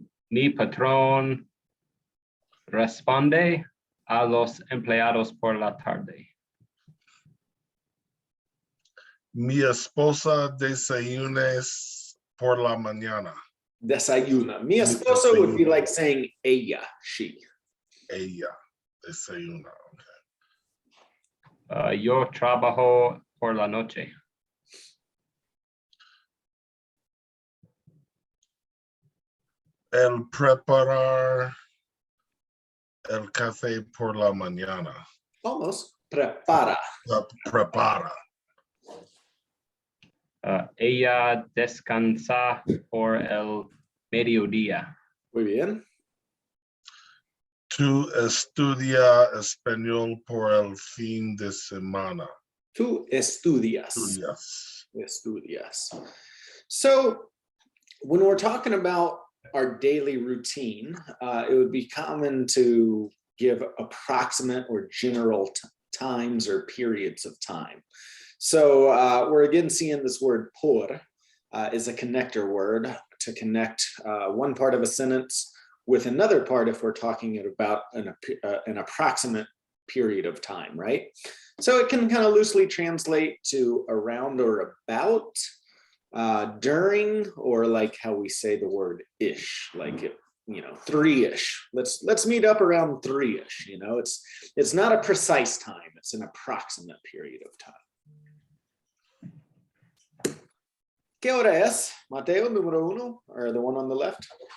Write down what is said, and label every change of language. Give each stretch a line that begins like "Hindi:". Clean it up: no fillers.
Spanish: Mi patrón responde a los empleados por la tarde. Mi esposa desayunes por la mañana. Desayuna. Mi esposa
English: would be like saying
Spanish: ella,
English: she.
Spanish: Ella desayuna. Yo trabajo por la noche. El preparar el café por la mañana.
English: Almost.
Spanish: Prepara. Prepara. Ella descansa por el mediodía. Muy bien. Tú estudia español por el fin de semana. Tú estudias. Estudias.
English: So when we're talking about our daily routine, it would be common to give approximate or general times or periods of time. So we're again seeing this word por is a connector word to connect one part of a sentence with another part if we're talking about an approximate period of time, right? So it can kind of loosely translate to around or about, during, or like how we say the word ish, like it, 3-ish. Let's meet up around 3-ish. It's not a precise time, it's an approximate period of time.
Spanish: ¿Qué hora es, Mateo, número 1,
English: or the one on the left?